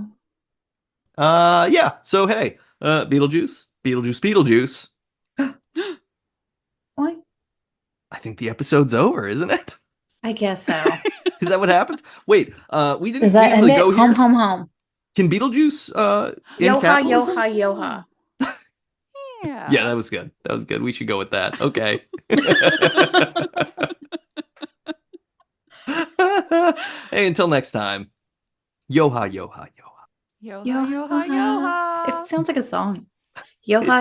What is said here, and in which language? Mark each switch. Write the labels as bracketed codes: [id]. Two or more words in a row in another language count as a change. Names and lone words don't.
[en] Yeah. So hey, Beetlejuice. What? I think the episode's over, isn't it? I guess so. Is that what happens? Wait, we didn't Does that end really it? go Home, here. home, home. Can Beetlejuice in Yoha, capitalism? yoha, yoha. Yeah. Yeah, that was good. That was good. We should go with that. Okay. Hey, until next time. Yoha, yoha, yoha. Yoha, Yoha, yoha, yoha. It sounds like a song. Yoha,